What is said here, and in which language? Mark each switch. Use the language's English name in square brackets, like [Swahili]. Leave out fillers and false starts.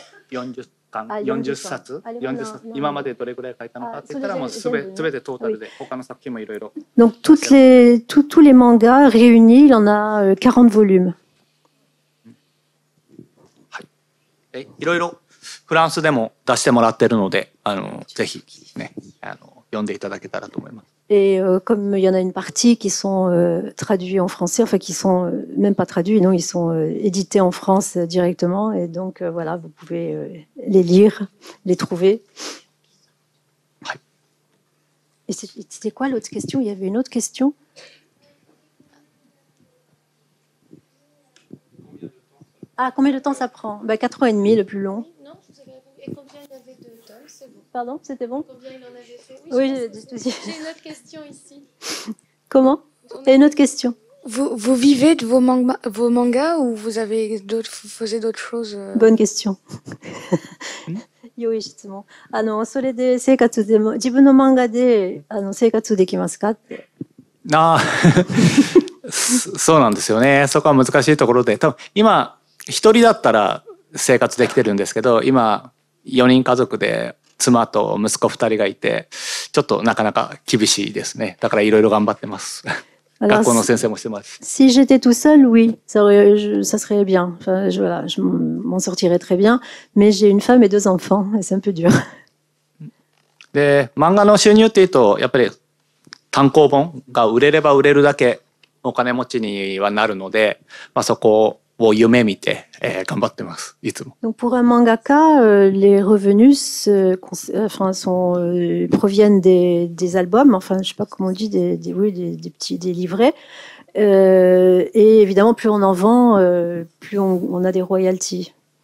[Japanese] 40巻、40冊、40冊、今までどれぐらい書いたのかって言ったらもうすべてトータルで他の作品もいろいろ。 [French] Donc tous les mangas réunis, il en a 40 volumes. [Japanese] はい。いろいろフランスでも出してもらってるので、ぜひね、読んでいただけたらと思います。 [French] Et comme il y en a une partie qui sont traduits en français, enfin qui sont même pas traduits, non, ils sont édités en France directement. Et donc voilà, vous pouvez les lire, les trouver. Et c'était quoi l'autre question? Il y avait une autre question? Ah, combien de temps ça prend? 4 ans et demi, le plus long. Non, vous avez répondu. Et combien il y avait de tomes? C'est bon. Pardon, c'était bon? Combien il en avait fait? Oui, j'ai une autre question ici. Comment? Il y a une autre question. Vous vivez de vos mangas ou vous faisiez d'autres choses? Bonne question. [Japanese] 良い質問。それで生活でも自分の漫画で生活できますかって。そうなんですよね。そこは難しいところで、多分今一人だったら生活できてるんですけど、今4人家族で妻と息子2人がいて、ちょっとなかなか厳しいですね。だからいろいろ頑張ってます。学校の先生もしてます。 [French] Si j'étais tout seul, oui, ça serait bien. Enfin, voilà, je m'en sortirais très bien. Mais j'ai une femme et 2 enfants, et c'est un peu dur. [Japanese] で、漫画の収入っていうと、やっぱり単行本が売れれば売れるだけお金持ちにはなるので、そこを夢見て、頑張ってます。いつも。 [French] Donc pour un mangaka, les revenus proviennent des albums, enfin je sais pas comment on dit, des petits livrets. Et évidemment, plus on en vend, plus on a des royalties.